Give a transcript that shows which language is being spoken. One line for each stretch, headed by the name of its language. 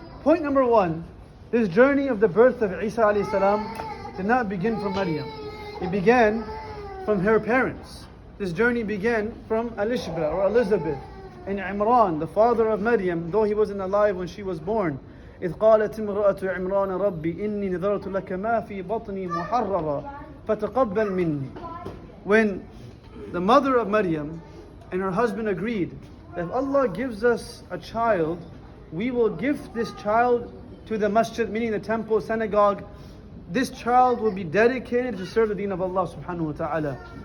English: Point number 1, this journey of the birth of Isa alayhi salam did not begin from Maryam. It began from her parents. This journey began from Elishba or Elizabeth and Imran, the father of Maryam, though he wasn't alive when she was born.
Arabic: إذ قالت امرأة عمران ربي إني نذرت لك ما في بطني محررا فتقبل مني.
English: When the mother of Maryam and her husband agreed that if Allah gives us a child, we will give this child to the masjid, meaning the temple, synagogue. This child will be dedicated to serve the deen of Allah subhanahu wa ta'ala.